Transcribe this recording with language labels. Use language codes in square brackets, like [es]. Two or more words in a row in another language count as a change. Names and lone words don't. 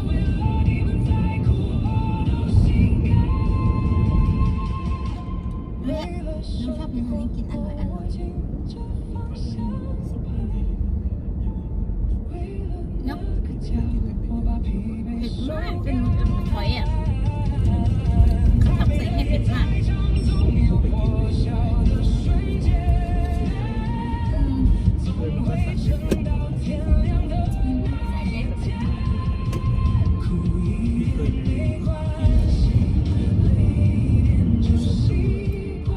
[zh] 为了你们在哭，我都心甘。为了生活，我握紧这方向。为了那个家，我把疲惫收干。 [th] ถอยอ่ะเขาทำใส่ให้เผ็ดมาก [zh] 总有破晓的瞬间，总会撑到天亮的那天。哭一点没关系，累一点就习惯。